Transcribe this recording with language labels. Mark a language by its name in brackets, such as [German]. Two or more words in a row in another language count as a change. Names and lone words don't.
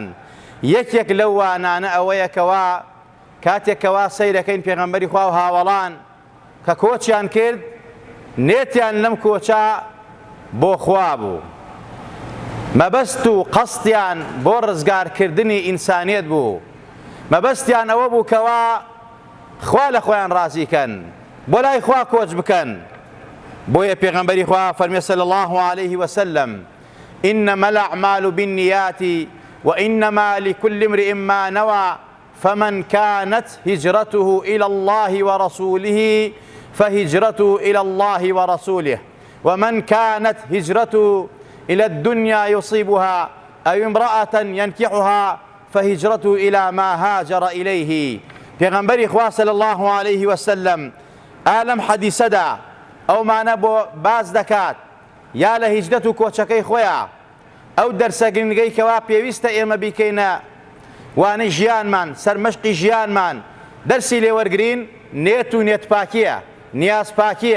[Central Kurdish] یەکێک لەو وانانە ئەوەیە کەوا کاتێکەوە سەیرەکەین پێغەمبەری خوا و هاوڵان کە کۆچیان کرد، نێتیان لەم کۆچە بۆ خوا بوو، مەبەست و قەستیان بۆ ڕزگارکردنی ئینسانیەت بوو، مەبەستیان ئەوە بوو کەوا خوا لە خۆیان ڕازیکەن، بۆ لای خوا کۆچ بکەن. بۆیە پێغەمبەری خوا فەرمێ [Arabic] صلی الله عليه وسلم: إنما الأعمال بالنيات وإنما لكل امرئ ما نوى فمن كانت هجرته إلى الله ورسوله فهجرته إلى الله ورسوله ومن كانت هجرته إلى الدنيا يصيبها أو امرأة ينكحها فهجرته إلى ما هاجر إليه. [Central Kurdish] پێغەمبەری خوا [Arabic] صلی الله عليه وسلم [Central Kurdish] ئالەم حەدیسەدا ئەومانە بۆ باز دەکات، یا لە هیجرەت و کۆچەکەی خۆیان ئەو دەرسە گرنگەی کەوا پێویستە ئێمە بیکەینە، وانەی ژیانمان، سەرمەشقی ژیانمان دەرسی لێوەرگرین، نێت و نێتپاکیە، نیازپاکیە.